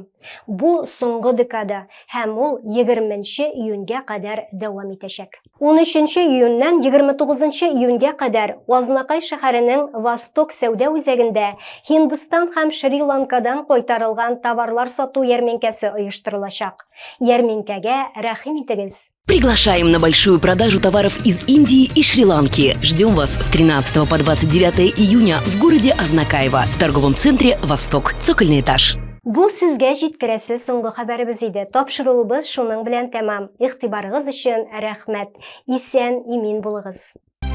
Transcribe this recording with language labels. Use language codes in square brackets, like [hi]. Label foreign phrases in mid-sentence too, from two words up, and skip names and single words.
[tt] Бу соңгы декада һәм ул 20 июньгә кадәр дәвам итәчәк. 13 июньнән 29 июньгә кадәр Азнакай шәһәренең Восток сәүдә үзәгендә Һиндстан һәм Шри-Ланкадан кайтарылган товарлар сату ярминкәсе оештырылачак. Ярминкәгә рәхим итегез. [ru] Приглашаем на большую продажу товаров из Индии и Шри-Ланки. Ждем вас с 13 по 29 июня в городе Азнакаево в торговом центре «Восток». Цокольный этаж. [tt] Бу сезгә җиткерәсе соңгы хәбәребез иде. Тапшыруыбыз шуның белән тәмам. Игътибарыгыз өчен рәхмәт. Исән, имин булыгыз.